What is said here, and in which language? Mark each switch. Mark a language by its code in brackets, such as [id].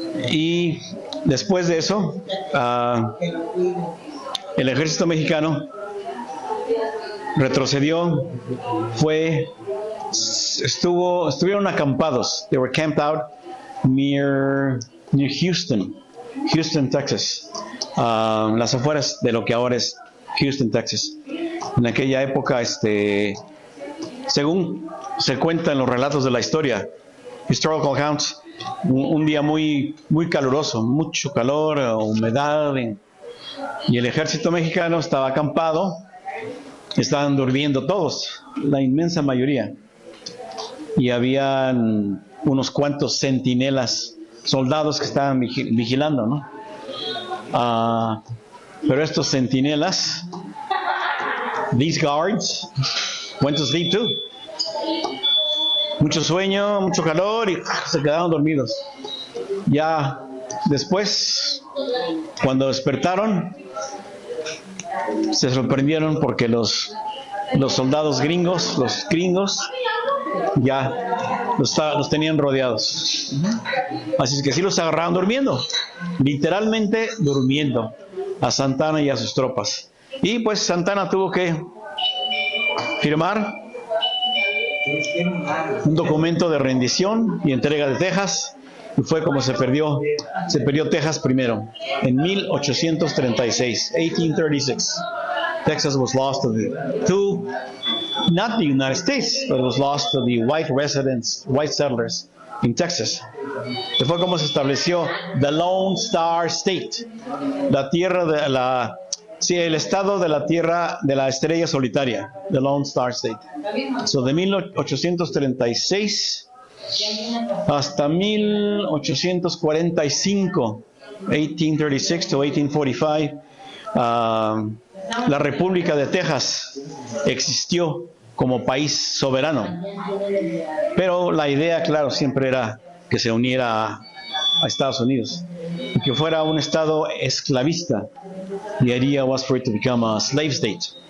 [es] Y después de eso, el ejército mexicano retrocedió, estuvieron acampados. [en] They were camped out near Houston, Texas, [es] las afueras de lo que ahora es Houston, Texas. En aquella época, según se cuenta en los relatos de la historia, [en] historical accounts, [es] un día muy caluroso, mucho calor, humedad, y el ejército mexicano estaba acampado. Estaban durmiendo todos, la inmensa mayoría, y habían unos cuantos centinelas, soldados que estaban vigilando, ¿no? Pero estos centinelas, [en] these guards, went to sleep too. [es] Mucho sueño, mucho calor, y se quedaron dormidos. Ya después, cuando despertaron, se sorprendieron porque los soldados gringos, ya los tenían rodeados. Así es que sí los agarraron durmiendo, literalmente durmiendo, a Santa Anna y a sus tropas. Y pues Santa Anna tuvo que firmar un documento de rendición y entrega de Texas, Y fue como se perdió Texas primero, en 1836, 1836. [en] Texas was lost to not the United States, but it was lost to the white residents, white settlers in Texas. [es] Y fue como se estableció the Lone Star State, la tierra de el estado de la tierra de la estrella solitaria, the Lone Star State. So de 1836 hasta 1845, 1836 to 1845, la República de Texas existió como país soberano. Pero la idea, claro, siempre era que se uniera a Estados Unidos y que fuera un estado esclavista. [en] The idea was for it to become a slave state.